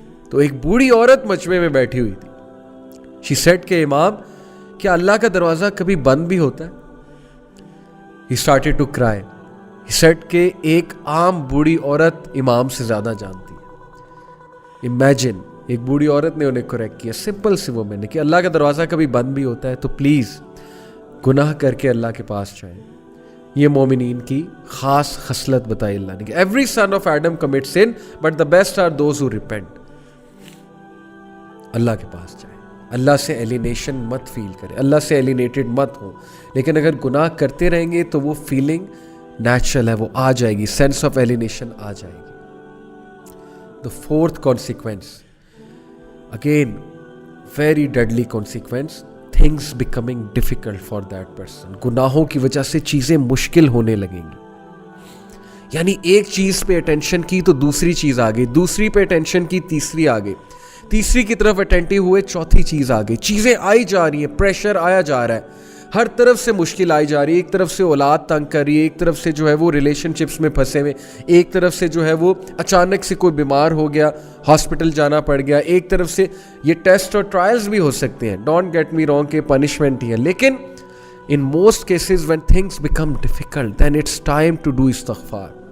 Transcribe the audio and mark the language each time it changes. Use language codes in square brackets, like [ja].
[ur] تو ایک بوڑھی عورت مجمع میں بیٹھی ہوئی تھی. شی سیڈ کہ امام کیا اللہ کا دروازہ کبھی بند بھی ہوتا ہے؟ [en] He started to cry. He said [ur] کہ ایک عام بوڑھی عورت امام سے زیادہ جانتی ہے. Imagine, ایک بوڑھی عورت نے انہیں کریکٹ کیا, سمپل سی وہ میں نے کہ اللہ کا دروازہ کبھی بند بھی ہوتا ہے, تو پلیز گناہ کر کے اللہ کے پاس جائیں. یہ مومنین کی خاص خصلت بتائی اللہ نے کہ [en] every son of Adam commits sin but the best are those who repent. [ur] اللہ کے پاس جائیں, اللہ سے ایلینیشن مت فیل کریں, اللہ سے ایلینیٹڈ مت ہوں. لیکن اگر گناہ کرتے رہیں گے تو وہ فیلنگ نیچرل ہے, وہ آ جائے گی, سینس آف ایلینیشن آ جائے گی. [en] The fourth consequence, again very deadly consequence, things becoming difficult for that person. [ur] گناہوں کی وجہ سے چیزیں مشکل ہونے لگیں گی. یعنی ایک چیز پہ اٹینشن کی تو دوسری چیز آ گئی, دوسری پہ اٹینشن کی تیسری آ گئی, تیسری کی طرف اٹینٹیو ہوئے چوتھی چیز آ گئی. چیزیں آئی جا رہی ہیں, پریشر آیا جا رہا ہے, ہر طرف سے مشکل آئی جا رہی ہے. ایک طرف سے اولاد تنگ کر رہی ہے, ایک طرف سے جو ہے وہ ریلیشن شپس میں پھنسے ہوئے, ایک طرف سے جو ہے وہ اچانک سے کوئی بیمار ہو گیا, ہاسپٹل جانا پڑ گیا, ایک طرف سے یہ ٹیسٹ اور ٹرائلز بھی ہو سکتے ہیں, ڈونٹ گیٹ می رانگ کہ پنشمنٹ ہی ہے, لیکن [en] in most cases when things become difficult then it's time to do [ur] استغفار.